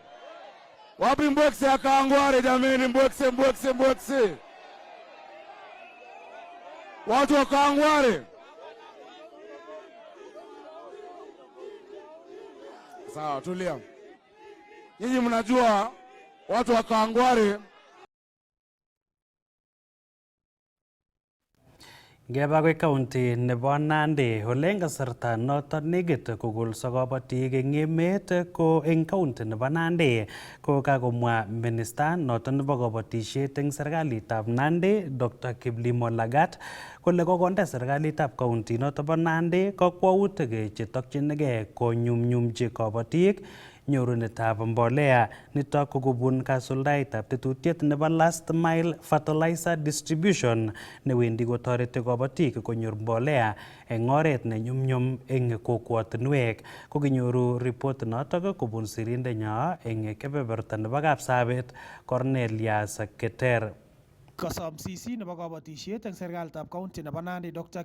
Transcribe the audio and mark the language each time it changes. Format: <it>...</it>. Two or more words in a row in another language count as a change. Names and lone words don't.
<sw>Wapi Mbwekse ya Kangware jameni, Mbwekse, Mbwekse, Mbwekse. Watu wa Kangware. Sawa, tulia. Nyinyi mnajua watu wa Kangware</sw> <kln>Ngeba koy county nebo Nandi ole eng kasarta noton negit kokolso kabatik eng emet ko eng county nebo Nandi ko kakomwa minister noton nebo kabatisiet eng serikalitab Nandi Dr. Kiplimo Lagat kole kokonde serikalitab county noton bo Nandi kakwautik chetokchinigei konyumnyumchi kabatik nyorunetab mbolea nitok ko kobun kasuldaetab tetutiet nebo</kln> <en>last mile fertilizer distribution</en> <kln>newendi kotoreti kabatik konyor mbolea eng oret ne nyumnyum eng kokwotinwek. Kokinyoru report notok kobun sirindenyo eng kebeberta nebo Kapsabet Cornelius Keter. Kosom CC nebo kabatisiet eng serikalitab county nebo Nandi Dr.</kln>